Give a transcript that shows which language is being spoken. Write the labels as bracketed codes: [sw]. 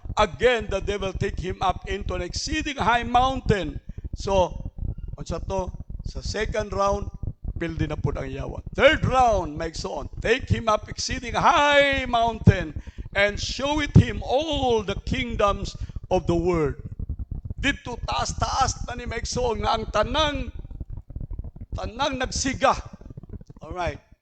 [en] Again, the devil take him up into an exceeding high mountain. [ceb] So, unsa to? Sa second round, pildi na po ang yawa. [en] Third round, maigsoon, take him up exceeding high mountain and show it him all the kingdoms of the world. [ceb] Dito taas-taas na ni maigsoon nga ang tanang nagsiga. Alright.